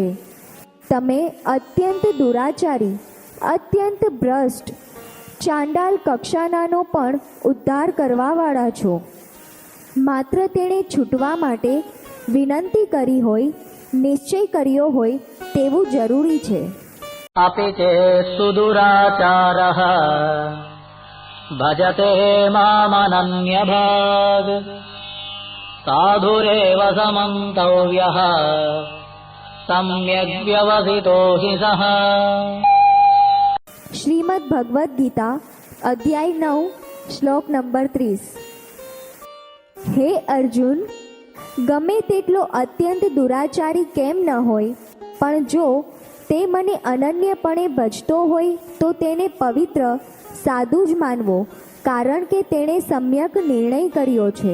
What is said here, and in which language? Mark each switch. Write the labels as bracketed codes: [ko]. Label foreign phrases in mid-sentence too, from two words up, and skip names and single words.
[gu] તમે અત્યંત દુરાચારી, અત્યંત ભ્રષ્ટ, ચાંડાલ કક્ષાનાનો પણ ઉદ્ધાર કરવાવાળા છો. માત્ર તેણે છૂટવા માટે વિનંતી કરી હોય, નિશ્ચય કર્યો હોય તેવું જરૂરી છે. [sa] अपि चेत्सु दुराचारः भजते मामनन्यभाग साधुरेव समन्तव्यः सम्यग् व्यवसितो हि सः. [gu] શ્રીમદ ભગવદ્ ગીતા અધ્યાય 9 શ્લોક નંબર 30. હે અર્જુન, ગમે તેટલો અત્યંત દુરાચારી કેમ ન હોય, પણ જો તે મને અનન્યપણે ભજતો હોય તો તેને પવિત્ર સાધુ જ માનવો, કારણ કે તેણે સમ્યક નિર્ણય કર્યો છે.